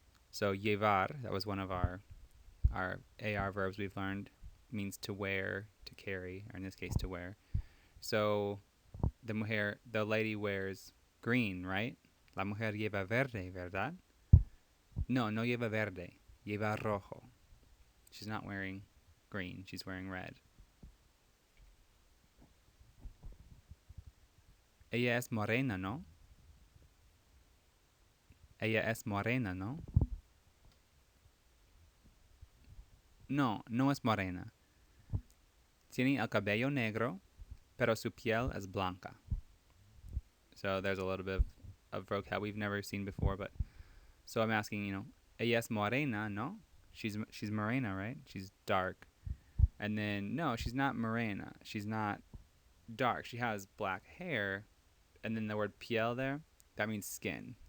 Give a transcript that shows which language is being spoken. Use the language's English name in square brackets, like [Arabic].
[English] So, llevar, that was one of our AR verbs we've learned, means to wear, to carry, or in this case, to wear. So, the lady wears green, right? [Spanish] La mujer lleva verde, ¿verdad? No, no lleva verde. Lleva rojo. [English] She's not wearing green. She's wearing red. [Spanish] Ella es morena, ¿no? Ella es morena, ¿no? No, no es morena. Tiene el cabello negro, pero su piel es blanca. [English] So there's a little bit of vocab we've never seen before, but so I'm asking, [Spanish] ella es morena, ¿no? [English] She's morena, right? She's dark. And then no, she's not morena. She's not dark. She has black hair, and then the word piel there, that means skin.